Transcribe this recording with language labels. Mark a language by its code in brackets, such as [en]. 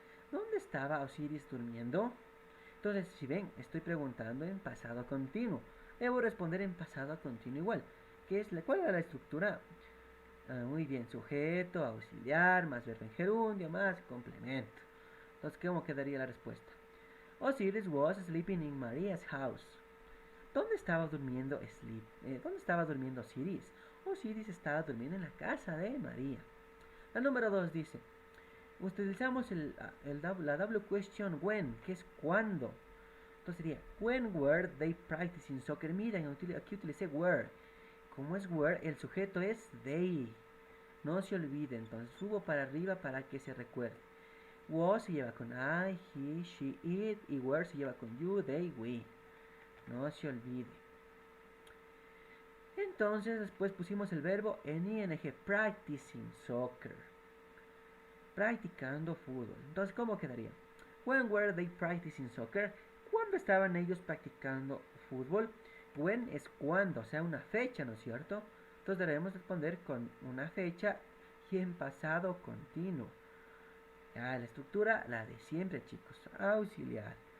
[es] ¿Dónde estaba Osiris durmiendo? Entonces, si ven, estoy preguntando en pasado continuo. Debo responder en pasado continuo igual. ¿Cuál era la estructura? Muy bien, sujeto, auxiliar, más verbo en gerundio, más complemento. Entonces, ¿cómo quedaría la respuesta? [en] Osiris was sleeping in Maria's house. [es] ¿Dónde estaba durmiendo Osiris? Osiris estaba durmiendo en la casa de María. La número 2 dice, utilizamos la W question when, que es cuándo. Entonces sería, [en] when were they practicing soccer? [es] Miren, aquí utilicé were. Como es were, el sujeto es they. No se olvide, entonces subo para arriba para que se recuerde. Was se lleva con I, he, she, it. Y were se lleva con you, they, we. No se olvide. Entonces después pusimos el verbo en ing, [en] practicing soccer. [es] Practicando fútbol. Entonces, ¿cómo quedaría? [en] When were they practicing soccer? [es] ¿Cuándo estaban ellos practicando fútbol? When es cuándo, o sea, una fecha, ¿no es cierto? Entonces debemos responder con una fecha y en pasado continuo. La estructura, la de siempre, chicos. Auxiliar.